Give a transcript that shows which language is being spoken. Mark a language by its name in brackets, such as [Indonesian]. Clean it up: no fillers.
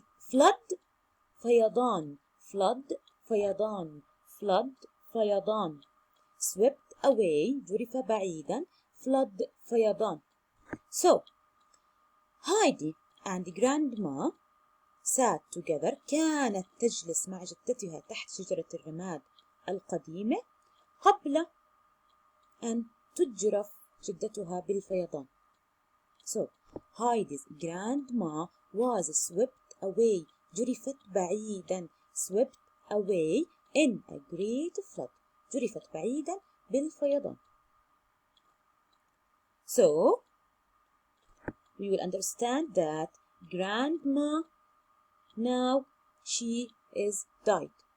[English] Flood فيضان. Flood فيضان. Flood فيضان. Swept away جرف بعيدا. Flood فيضان. So Heidi and Grandma sat together. [Arabic] كانت تجلس مع جدتها تحت شجرة الرماد القديمة قبل أن تجرف جدتها بالفيضان. [English] So Heidi's grandma was swept away. [Arabic] جرفت بعيدا. [English] Swept away in a great flood. [Arabic] جرفت بعيدا بالفيضان. [English] So we will understand that grandma now she is died.